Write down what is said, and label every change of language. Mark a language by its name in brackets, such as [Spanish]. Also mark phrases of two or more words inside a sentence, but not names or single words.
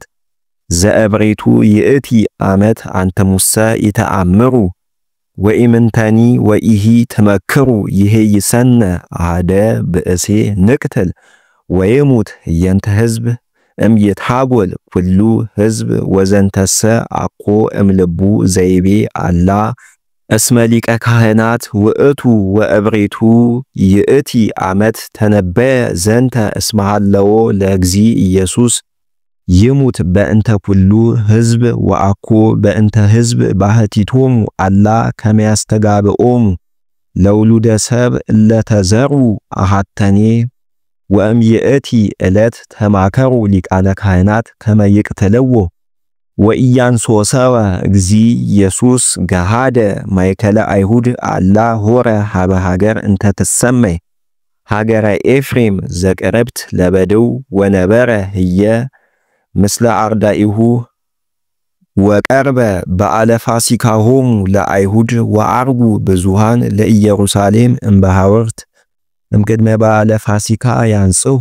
[Geez] ዘእብሬቱ ይእቲ ዓመት አንተሙሰ ይተአምሩ ወኢምንተኒ ወኢሂ ትመክሩ ይሄይሰነ አሐደ ብእሴ ንቅትል ወይሙት የንተ ሕዝብ እምይትሃጎል ኩሉ ሕዝብ ወዘንተሰ አኮ እምልቡ ዘይቤ አላ እስመ ሊቀ ካህናት ውእቱ ወእብሬቱ ይእቲ ዓመት ተነበየ ዘንተ እስመ ሃለዎ ለእግዚ ኢየሱስ ይሙት በእንተ ኩሉ ሕዝብ ወአኮ በእንተ ሕዝብ ባሕቲቶሙ አላ ከመ ያስተጋብኦሙ ለውሉደ ሰብ እለ ተዘሩ አሐተኔ ወእምይእቲ ዕለት ተማከሩ ሊቃነ ካህናት ከመ ይቅትልዎ ወኢያንሶሰወ እግዚ ኢየሱስ ገሃደ ማእከለ አይሁድ አላ ሆረ ሀበ ሀገር እንተ ትሰመይ ሀገረ ኤፍሬም ዘቅርብት ለበድው ወነበረ ህየ ምስለ አርዳኢሁ ወቀርበ በዓለ ፋሲካሆሙ ለአይሁድ ወአርጉ ብዙሃን ለኢየሩሳሌም እምበሃወርት እምቅድመ በዓለ ፋሲካ ያንጽሁ